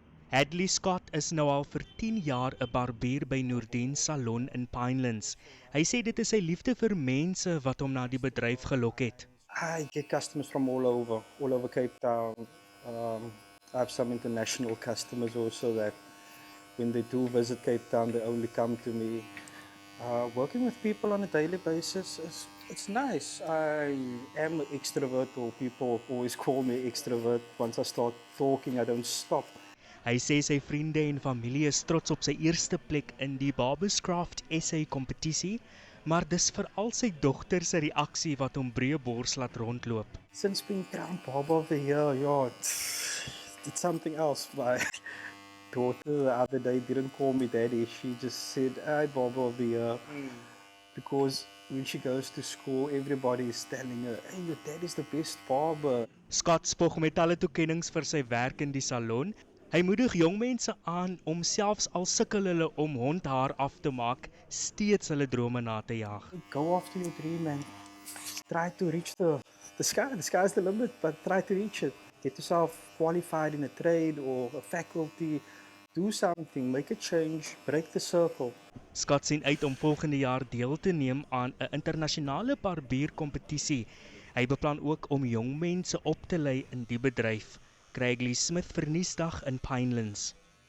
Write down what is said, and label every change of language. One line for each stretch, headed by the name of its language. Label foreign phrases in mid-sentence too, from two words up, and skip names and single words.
Afrikaans: Hadley Scott is nou al vir 10 jaar 'n barbier by Noordien Salon in Pinelands. Hy sê dit is sy liefde vir mense wat hom na die bedryf gelok het.
English: I get customers from all over Cape Town. I have some international customers also that when they do visit Cape Town, they only come to me. Working with people on a daily basis it's nice. I am an extrovert, or people always call me extrovert. Once I start talking, I don't stop.
Afrikaans: Hy sê sy vriende en familie is trots op sy eerste plek in die Barberscraft SA kompetisie, maar dis veral sy dogter se reaksie wat hom breë bors laat rondloop.
English: Since being crowned Barber of the Year, yeah, it's something else. My daughter the other day didn't call me daddy. She just said, "Hi, Barber of the Year." Because when she goes to school, everybody is telling her, "Hey, your dad is the best barber."
Afrikaans: Scott spog met talle toekennings vir sy werk in die salon. Hy moedig jong mense aan om selfs al sukkel hulle om hondhaar af te maak, steeds hulle drome na te jag.
English: Go after your dream and try to reach the sky. The sky's the limit, but try to reach it. Get yourself qualified in a trade or a faculty. Do something, make a change, break the circle.
Afrikaans: Scott sien uit om volgende jaar deel te neem aan 'n internasionale barbierkompetisie. Hy beplan ook om jong mense op te lei in die bedryf. Craigley Smith vir Nuusdag in Pinelands.